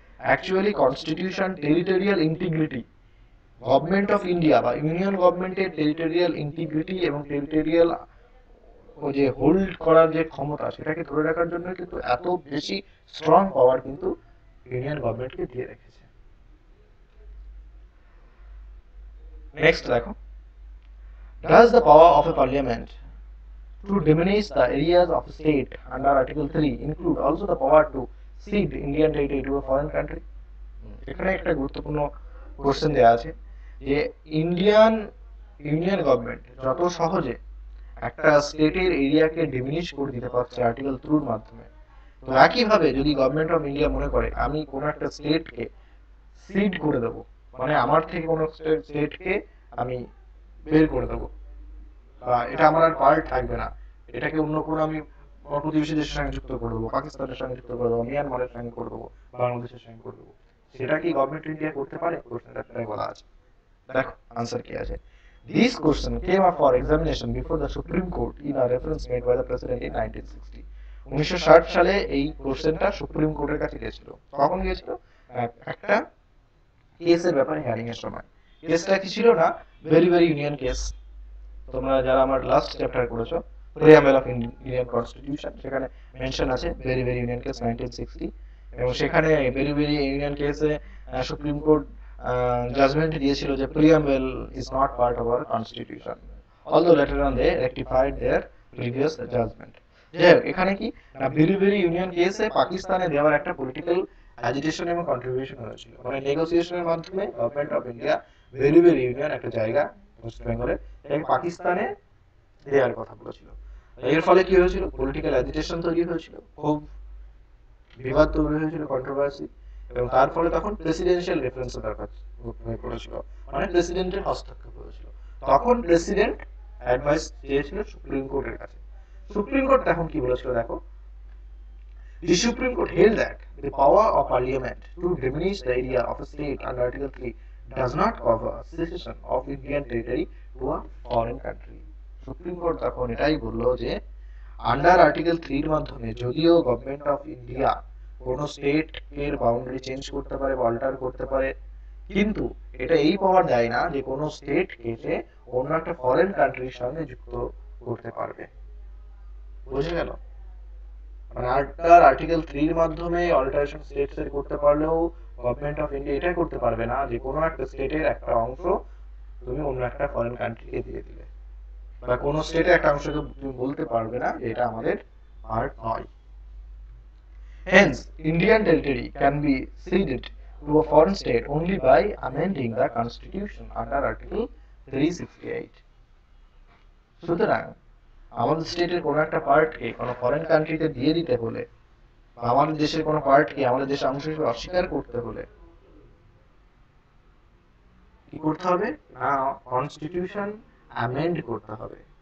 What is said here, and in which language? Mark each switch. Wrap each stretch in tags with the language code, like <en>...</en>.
<bn>Actually constitution territorial integrity, government of India বা union গভর্নমেন্টের territorial integrity এবং territorial ও যে হোল্ড করার যে ক্ষমতা সেটাকে ধরে রাখার জন্য কিন্তু এত বেশি স্ট্রং পাওয়ার কিন্তু ইউনিয়ন গভর্নমেন্টকে দিয়ে রেখেছে। নেক্সট দেখো,</bn> <en>does the power of a parliament to diminish the areas of state under Article 3 include also the power to cede Indian territory to a foreign country?</en> <bn>এখানে একটা গুরুত্বপূর্ণ কোশ্চেন দেওয়া আছে যে ইউনিয়ন গভর্নমেন্ট যত সহজে একটা স্টেটের এরিয়াকে ডিমিনিশ করে দিতে পারছে আর্টিকেল 2 এর মাধ্যমে, তো একইভাবে যদি গভর্নমেন্ট অফ ইন্ডিয়া মনে করে আমি কোনো একটা স্টেটকে সিড করে দেবো, মানে আমার থেকে কোনো স্টেটকে আমি বের করে দেবো বা এটা আমার আর পার্ট থাকবে না, এটাকে অন্য কোনো আমি প্রতিবেশী দেশের সঙ্গে যুক্ত করে দেবো, পাকিস্তানের সঙ্গে যুক্ত করে দেবো, মিয়ানমারের সঙ্গে করে দেবো, বাংলাদেশের সঙ্গে করে দেবো, সেটা কি গভর্নমেন্ট ইন্ডিয়া করতে পারে? প্রশ্নটা বলা আছে, দেখো আনসার কি আছে।</bn> <en>This question came up for examination before the Supreme Court in a reference made by the President in 1960.</en> <bn>1960 সালে এই কোশ্চেনটা সুপ্রিম কোর্টের কাছে গিয়েছিল। কখন গিয়েছিল? একটা কেসের ব্যাপারে হিয়ারিং এর সময়। কেসটা কি ছিল না, ভেরি ভেরি ইউনিয়ন কেস। তোমরা যারা আমার লাস্ট চ্যাপ্টার করেছো প্রিয়াম্বল অফ ইন্ডিয়ান কনস্টিটিউশন, সেখানে মেনশন আছে ভেরি ভেরি ইউনিয়ন কেস 1960, এবং সেখানে ভেরি ভেরি ইউনিয়ন কেসে সুপ্রিম কোর্ট জাজমেন্ট দিয়েছিল যে</bn> <en>Preamble is not part of our constitution, although later on they rectified their previous judgment.</en> <bn>যাই হোক, এখানে কি না ভেরি ভেরি ইউনিয়ন কেসে পাকিস্তানে দেওয়ার একটা পলিটিক্যাল অ্যাজিটেশন এবং কন্ট্রিবিউশন হয়েছিল, মানে নেগোসিয়েশনের মাধ্যমে government of India very very union একটা জায়গা ওয়েস্ট বেঙ্গলে এটাকে পাকিস্তানে দেওয়ার কথা বলেছিল। এর ফলে কি হয়েছিল, পলিটিক্যাল অ্যাজিটেশন তৈরি হয়েছিল, খুব বিবাদ তৈরি হয়েছিল, কন্ট্রোভার্সি, এবং তার ফলে তখন প্রেসিডেন্সিয়াল রেফারেন্স দরকার হয়ে পড়েছিল, মানে প্রেসিডেন্টের হস্তক্ষেপ হয়েছিল। তখন প্রেসিডেন্ট অ্যাডভাইস চেয়েছিল সুপ্রিম কোর্টের কাছে। সুপ্রিম কোর্ট তখন কি বলেছিল দেখো,</bn> <en>The Supreme Court held that the power of Parliament to diminish the area of a state under Article 3 does not cover secession of Indian territory to a foreign country.</en> <bn>Supreme Court তখন এটাই বললো যে under article 3 এর মাধ্যমে যদিও government of India কোনো state এর boundary change করতে পারে বা অল্টার করতে পারে, কিন্তু এটা এই পাওয়ার দেয় না যে কোনো স্টেট কে অন্য একটা ফরেন কান্ট্রির সঙ্গে যুক্ত করতে পারবে। বুঝে গেল? মানে আর্টিকেল 3 এর মাধ্যমে অল্টারেশন স্টেটস এর করতে পারলেও গভর্নমেন্ট অফ ইন্ডিয়া এটা করতে পারবে না যে কোনো একটা স্টেটের একটা অংশ তুমি অন্য একটা ফরেন কান্ট্রিকে দিয়ে দিলে। বা কোনো স্টেটের একটা অংশকে তুমি বলতে পারবে না যে এটা আমাদের পার্ট নয়।</bn> <en>Hence, Indian territory can be ceded to a foreign state only by amending the constitution under Article 368.</en> <bn>সুতরাং আমাদের স্টেটের কোনো একটা পার্টকে কোনো ফরেন কান্ট্রিতে দিয়ে দিতে হলে বা আমাদের দেশের কোনো পার্টকে আমাদের দেশের অংশ হিসেবে অস্বীকার করতে হলে কি করতে হবে না, কনস্টিটিউশন অ্যামেন্ড করতে হবে।</bn>